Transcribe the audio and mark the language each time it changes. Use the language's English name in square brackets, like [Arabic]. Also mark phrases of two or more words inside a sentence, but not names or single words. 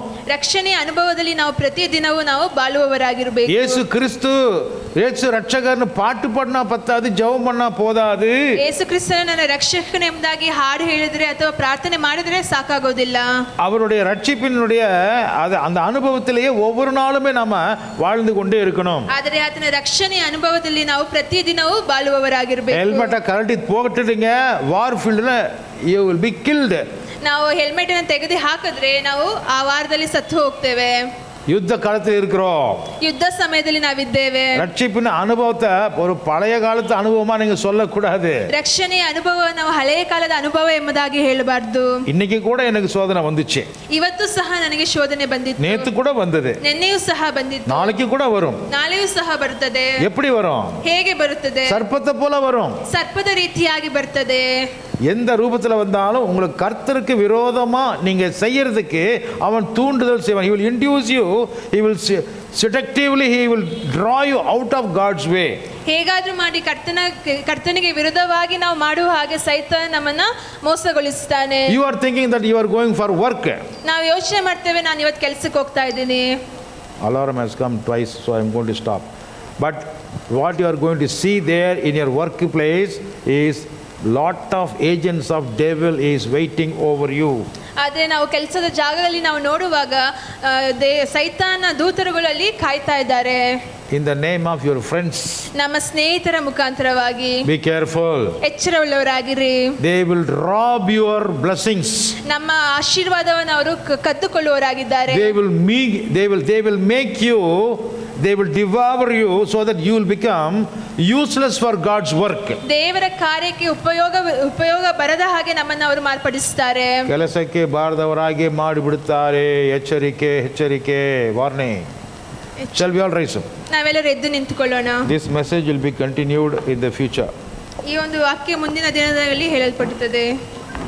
[Kannada] ರಕ್ಷಣೆಯ ಅನುಭವದಲ್ಲಿ ನಾವು ಪ್ರತಿ ದಿನವೂ ನಾವು ಬಾಳುವವರಾಗಿರಬೇಕು. [Tamil] இயேசு கிறிஸ்து இயேசு ரட்சகர்னு பாட்டு பாடினா பத்தாது, ஜெபம் பண்ணா போதாது. [Kannada] ಯೇಸು ಕ್ರಿಸ್ತನ ನನ್ನ ರಕ್ಷಕನು ಎಂಬುದಾಗಿ ಹಾಡು ಹೇಳಿದ್ರೆ ಅಥವಾ ಪ್ರಾರ್ಥನೆ ಮಾಡಿದ್ರೆ ಸಾಕಾಗೋದಿಲ್ಲ. [Tamil] அவருடைய ரட்சிப்பினுடைய அந்த அனுபவத்திலேயே ஒவ்வொரு நாளுமே நாம வாழ்ந்து கொண்டே இருக்கணும். [Kannada] ಆದರೆ ಆತನ ರಕ್ಷಣೆಯ ಅನುಭವದಲ್ಲಿ ನಾವು ಪ್ರತಿ ದಿನವೂ ಬಾಳುವವರಾಗಿರಬೇಕು. [English] helmet correct போட்டுட்டீங்க, war field you will be killed. [Kannada] ನಾವು ಹೆಲ್ಮೆಟ್ ಅನ್ನು ತೆಗೆದು ಹಾಕಿದ್ರೆ ನಾವು ಆ ವಾರದಲ್ಲಿ ಸತ್ತು ಹೋಗ್ತೇವೆ. [Tamil] யுத்த காலத்தில் இருக்கிறோம். [Kannada] ಯುದ್ಧ ಸಮಯದಲ್ಲಿ ನಾವಿದ್ದೇವೆ. [Tamil] ரட்சிப்பின் அனுபவத்தை ஒரு பழைய காலத்து அனுபவமா நீங்க சொல்லக்கூடாது. [Kannada] ರಕ್ಷಣೆಯ ಅನುಭವ ನಾವು ಹಳೆಯ ಕಾಲದ ಅನುಭವ ಎಂಬುದಾಗಿ ಹೇಳಬಾರ್ದು. [Tamil] இன்னைக்கு கூட எனக்கு சோதனை வந்துச்சு. [Kannada] ಇವತ್ತು ಸಹ ನನಗೆ ಶೋಧನೆ ಬಂದಿತ್ತು. [Tamil] நேத்து கூட வந்தது. [Kannada] ನಿನ್ನೆಯೂ ಸಹ ಬಂದಿತ್ತು. [Tamil] நாளைக்கு கூட வரும். [Kannada] ನಾಳೆಯೂ ಸಹ ಬರುತ್ತದೆ. [Tamil] எப்படி வரும்? [Kannada] ಹೇಗೆ ಬರುತ್ತದೆ? [Tamil] சர்ப்பத்தை போல வரும். [Kannada] ಸರ್ಪದ ರೀತಿಯಾಗಿ ಬರ್ತದೆ. [Tamil] எந்த ரூபத்தில் வந்தாலும் உங்களுக்கு கர்த்தருக்கு விரோதமா நீங்க செய்யறதுக்கு அவன் தூண்டுதல் செய்வான். [English] he will induce you, he will seductively he will draw you out of God's way. [Kannada] ಹೇಗಾದ್ರೂ ಮಾಡಿ ಕರ್ತನಿಗೆ ವಿರುದ್ಧವಾಗಿ ನಾವು ಮಾಡುವ ಹಾಗೆ ಸೈತಾನ ನಮ್ಮನ್ನ ಮೋಸಗೊಳಿಸ್ತಾನೆ. [English] you are thinking that you are going for work. [Kannada] ನಾವು ಯೋಚನೆ ಮಾಡ್ತೇವೆ, ನಾನು ಇವತ್ತು ಕೆಲಸಕ್ಕೆ ಹೋಗ್ತಾ ಇದ್ದೀನಿ. [English] Alarm has come twice, so I am going to stop. But what you are going to see there in your workplace is lot of agents of devil is waiting over you. [Kannada] ಆದರೆ ನಾವು ಕೆಲಸದ ಜಾಗದಲ್ಲಿ ನಾವು ನೋಡುವಾಗ ಸೈತಾನ ದೂತರುಗಳಲ್ಲಿ ಕಾಯ್ತಾ ಇದ್ದಾರೆ. [English] In the name of your friends, [Kannada] ನಮ್ಮ ಸ್ನೇಹಿತರ ಮುಖಾಂತರವಾಗಿ [English] be careful. [Kannada] ಎಚ್ಚರವುಳ್ಳವರಾಗಿರಿ. [English] They will rob your blessings. [Kannada] ನಮ್ಮ ಆಶೀರ್ವಾದವನ್ನು ಅವರು ಕದ್ದುಕೊಳ್ಳುವವರಾಗಿದ್ದಾರೆ. [English] They will make you, they will devour you so that you will become useless for God's work. [Kannada] ದೇವರ ಕಾರ್ಯಕ್ಕೆ ಉಪಯೋಗ ಬರದ ಹಾಗೆ ನಮ್ಮನ್ನು ಅವರು ಮಾರ್ಪಡಿಸುತ್ತಾರೆ. ಕೆಲಸಕ್ಕೆ ಬಾರದವರಾಗಿ ಮಾಡಿಬಿಡುತ್ತಾರೆ. ಎಚ್ಚರಿಕೆ, ವಾರ್ನಿಂಗ್. [English] Shall we all rise up? [Kannada] ನಾವೆಲ್ಲರೂ ಎದ್ದು ನಿಂತುಕೊಳ್ಳೋಣ. [English] This message will be continued in the future. [Kannada] ಈ ಒಂದು ವಾಕ್ಯ ಮುಂದಿನ ದಿನದಲ್ಲಿ ಹೇಳಲ್ಪಡುತ್ತದೆ.